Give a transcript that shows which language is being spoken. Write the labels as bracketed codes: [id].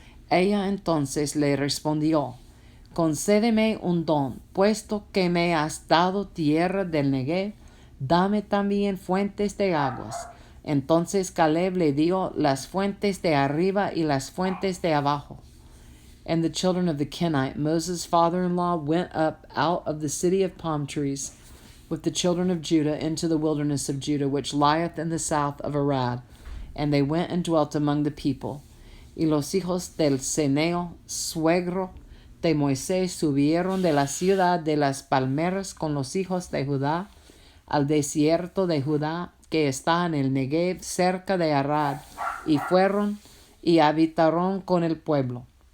[es] Ella entonces le respondió, Concédeme un don, puesto que me has dado tierra del Negev, dame también fuentes de aguas. Entonces Caleb le dio las fuentes de arriba y las fuentes de abajo. [en] And the children of the Kenite, Moses' father-in-law, went up out of the city of palm trees with the children of Judah into the wilderness of Judah, which lieth in the south of Arad. And they went and dwelt among the people. [es] Y los hijos del Ceneo, suegro de Moisés, subieron de la ciudad de las palmeras con los hijos de Judá al desierto de Judá, que está en el Negev cerca de Arad, y fueron y habitaron con el pueblo.